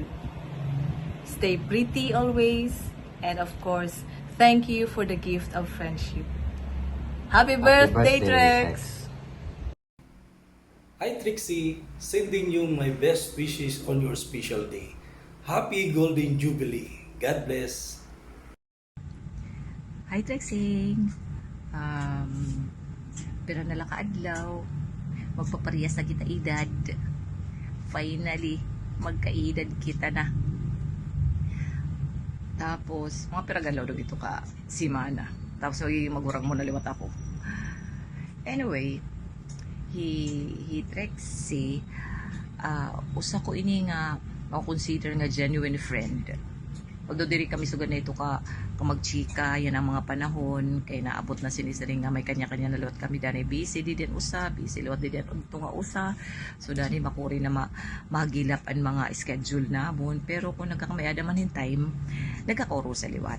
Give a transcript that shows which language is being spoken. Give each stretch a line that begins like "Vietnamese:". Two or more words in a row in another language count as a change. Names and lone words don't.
English: Stay pretty always, and of course, thank you for the gift of friendship. Happy birthday, Trex! Hi Trixie, sending you my best wishes on your special day. Happy Golden Jubilee. God bless. Hi, Trexing!
Waray: Pero nalakaadlaw, magpaparehas na kita edad. Finally, magkaedad kita na. Tapos, mga piragalaw daw ito ka simana. Tapos, magurang mo na liwat ako. Anyway, he Trexie, usa ko ini nga consider nga
English: genuine friend.
Waray: Although diri kami sugad na ito ka magchika, yan ang mga panahon kay naabot na sinisiring nga may kanya-kanya na liwat kami dani busy di din usa, busy liwat di din unto nga usa. So dani makuri na magilap ang mga schedule namon, pero kung nagkakamay man
English: in time,
Waray: nagkakauro sa liwat.